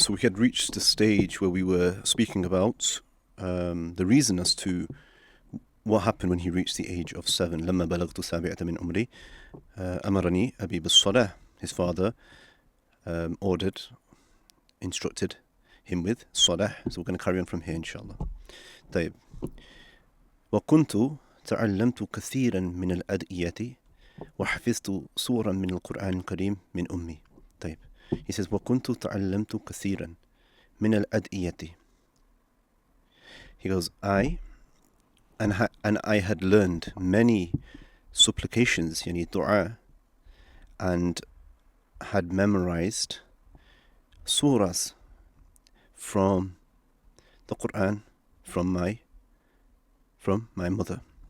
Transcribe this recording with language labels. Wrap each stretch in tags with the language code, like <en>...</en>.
<en>So we had reached the stage where we were speaking about the reason as to what happened when he reached the age of 7.</en> <ar>لما بلغت سابعة من عمري أمرني أبي بالصلاة.</ar> <en>His father instructed him with salah. So we're going to carry on from here inshallah.</en> <ar>طيب. وكنت تعلمت كثيرا من الأدعية وحفظت سورا من القرآن الكريم من أمي. طيب.</ar> <en>He says</en> <ar>وكنت تعلمت كثيرا من الأدعية.</ar> <en>He goes, I had learned many supplications, yani dua, and had memorized surahs from the Quran from my mother.</en>